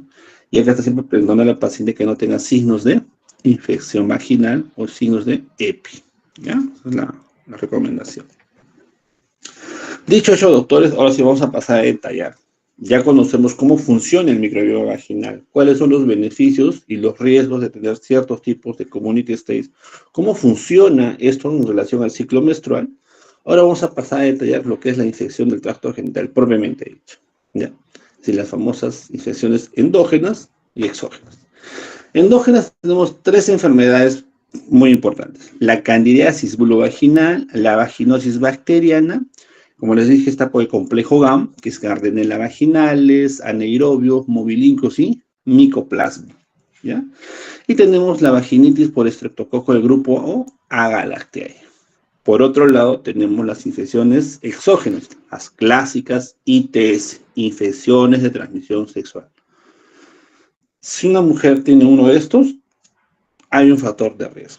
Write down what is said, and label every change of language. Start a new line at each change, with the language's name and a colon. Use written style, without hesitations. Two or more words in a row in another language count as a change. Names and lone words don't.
Spanish: Y acá está siempre preguntando a la paciente que no tenga signos de infección vaginal o signos de EPI. ¿Ya? Esa es la recomendación. Dicho eso, doctores, ahora sí vamos a pasar a detallar. Ya conocemos cómo funciona el microbioma vaginal, cuáles son los beneficios y los riesgos de tener ciertos tipos de
English: community states,
Spanish: cómo funciona esto en relación al ciclo menstrual. Ahora vamos a pasar a detallar lo que es la infección del tracto genital propiamente dicho. ¿Ya? Sí, las famosas infecciones endógenas y exógenas. Endógenas tenemos 3 enfermedades muy importantes: la candidiasis vulvovaginal, la vaginosis bacteriana. Como les dije, está por el complejo GAM, que es Gardnerella vaginalis, anaerobios, mobilincos y micoplasma. ¿Ya? Y tenemos la vaginitis por estreptococo del grupo O, Agalactiae. Por otro lado, tenemos las infecciones exógenas, las clásicas ITS, infecciones de transmisión sexual. Si una mujer tiene uno de estos, hay un factor de riesgo.